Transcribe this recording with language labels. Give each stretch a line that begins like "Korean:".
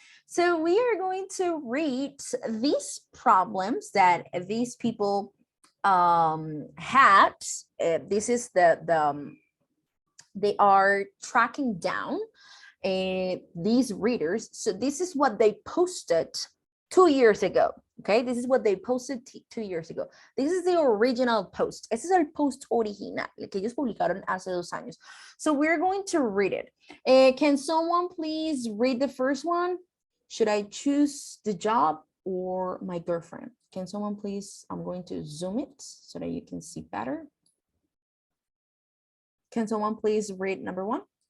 English: So we are going to read these problems that these people had. This is they are tracking down these readers. So this is what they posted 2 years ago. Okay, this is what they posted 2 years ago. This is the original post.
Spanish: Este es el post original, el que ellos publicaron hace 2 años.
English: So we're going to read it. Can someone please read the first one? Should I choose the job or my girlfriend? Can someone please, I'm going to zoom it so that you can see better. Can someone please read number 1?